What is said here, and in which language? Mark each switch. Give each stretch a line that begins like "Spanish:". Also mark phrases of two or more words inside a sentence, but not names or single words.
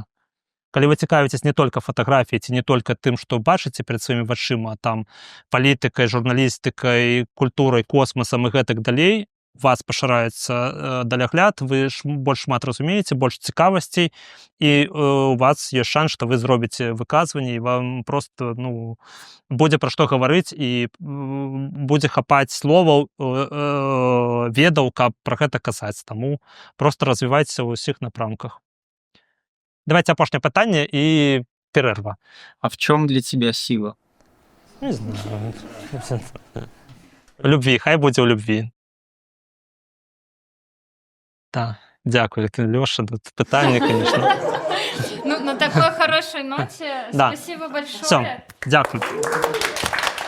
Belarusian: Калі вы цікавіцесь не толькі фатаграфіяй, ці не толькі тым, што бачыце перад сваімі вачыма, там палітыкай, журналістыкай, культурай, космасам і гэтак далей, вас пашыраецца далягляд, вы больш шмат разумееце, больш цікавасцей, і у вас ёсць шанс, што вы зробіце выказванне, і вам проста будзе пра што гаварыць, і будзе хапаць словаў, ведаў, каб пра гэта казаць. Таму проста развівайцеся ў усіх напрамках.
Russian: Давайте апошняе
Belarusian: пытанне і перерва.
Russian: А в чем для тебя сила? Не знаю.
Belarusian: В любві, хай будзе ў любві.
Ukrainian: Так, дякую, Лёша, тут питання,
Russian: конечно. Ну, на такой хорошей ноте Да. спасибо большое. Все,
Ukrainian: дякую.